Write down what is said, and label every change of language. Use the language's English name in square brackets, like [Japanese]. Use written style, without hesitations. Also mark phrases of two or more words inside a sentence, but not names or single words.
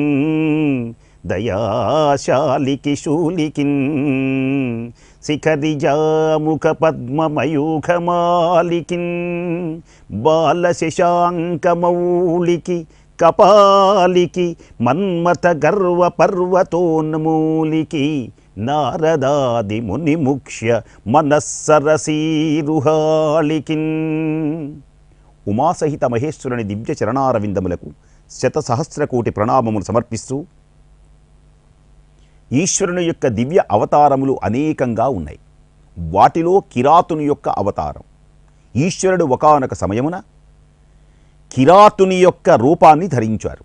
[Sanskrit] दयाशालिकी शूलिकिन् शिखरिजामुख पद्ममयूखमालिकिन् बालशशाङ्कमौलिकी कपालिकी मन्मथ गर्व पर्वतोन्मूलिकी नारदादि मुनिमुक्ष्य मनस्सरसीरुहालिकिन्। [Telugu] ఉమాసహిత మహేశ్వరుని దివ్య చరణారవిందములకు శతసహస్రకోటి ప్రణామములు సమర్పిస్తూ, ఈశ్వరుని యొక్క దివ్య అవతారములు అనేకంగా ఉన్నాయి. వాటిలో కిరాతుని యొక్క అవతారం. ఈశ్వరుడు ఒకానొక సమయమున కిరాతుని యొక్క రూపాన్ని ధరించారు.